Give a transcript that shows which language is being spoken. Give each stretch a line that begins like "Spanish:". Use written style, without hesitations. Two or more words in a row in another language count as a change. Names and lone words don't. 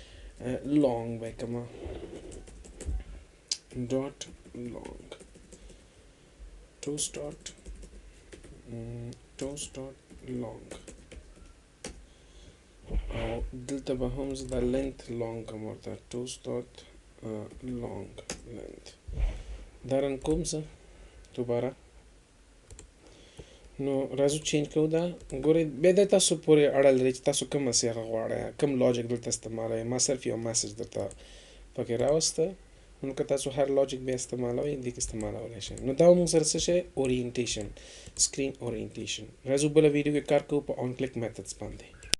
Pashto: لانګ به یې کړم ډاټ
English: long toast dot long
Pashto: او دلته به هم زه د
English: length long
Pashto: کوم ورته
English: toast dot long length
Pashto: دا رن کوم زه دوباره نو راځو چینج کوو دا ګورئ بیا د تاسو پورې اړه لري چې تاسو کومه صیغه غواړئ کوم لاجیک دلته استعمالوئ ما صرف یو میسج درته پکې راوسته نو که تاسو هر لاجیک بیا استعمالوئ دې کې استعمالولی شئ نو دا موږ سره څه شی اورینټیشن
English: screen orientation
Pashto: راځو بله ویډیو کې کار کوو په
English: on click methods
Pashto: باندې